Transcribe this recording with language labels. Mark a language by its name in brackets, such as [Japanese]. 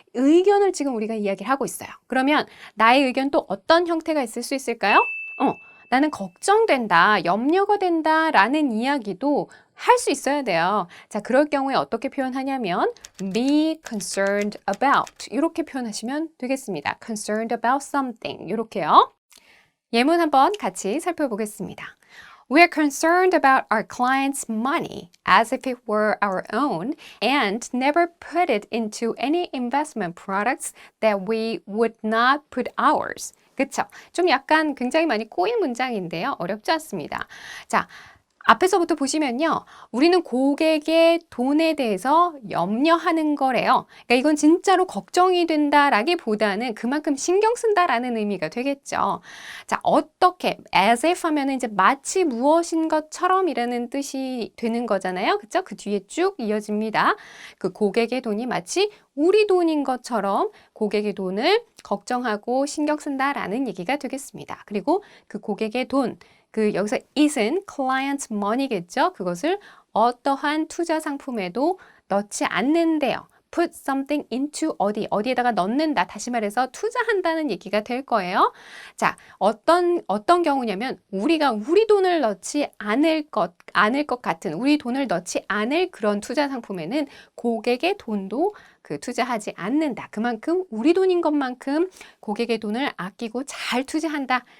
[Korean] 의견을 지금 우리가 이야기를 하고 있어요. 그러면 나의 의견 또 어떤 형태가 있을 수 있을까요? 나는 걱정된다, 염려가 된다 라는 이야기도 할 수 있어야 돼요. 자, 그럴 경우에 어떻게 표현하냐면 be concerned about 이렇게 표현하시면 되겠습니다. [English] concerned about something [Korean] 이렇게요. 예문 한번 같이 살펴보겠습니다. [English] We're concerned about our clients' money as if it were our own and never put it into any investment products that we would not put ours. [Korean] 그쵸? 좀 약간 굉장히 많이 꼬인 문장인데요. 어렵지 않습니다. 자, 앞에서부터 보시면요. 우리는 고객의 돈에 대해서 염려하는 거래요. 그러니까 이건 진짜로 걱정이 된다라기보다는 그만큼 신경 쓴다라는 의미가 되겠죠. 자, 어떻게 as if 하면은 이제 마치 무엇인 것처럼이라는 뜻이 되는 거잖아요. 그쵸? 그 뒤에 쭉 이어집니다. 그 고객의 돈이 마치 우리 돈인 것처럼 고객의 돈을 걱정하고 신경 쓴다라는 얘기가 되겠습니다. 그리고 그 고객의 돈 여기서 it은 client money겠죠. 그것을 어떠한 투자 상품에도 넣지 않는데요. [English] put something into [Korean] 어디에다가 넣는다. 다시 말해서 투자한다는 얘기가 될 거예요. 자, 어떤 경우냐면 우리가 우리 돈을 넣지 않을 것 같은 우리 돈을 넣지 않을 그런 투자 상품에는 고객의 돈도 투자하지 않는다. 그만큼 우리 돈인 것만큼 고객의 돈을 아끼고 잘 투자한다.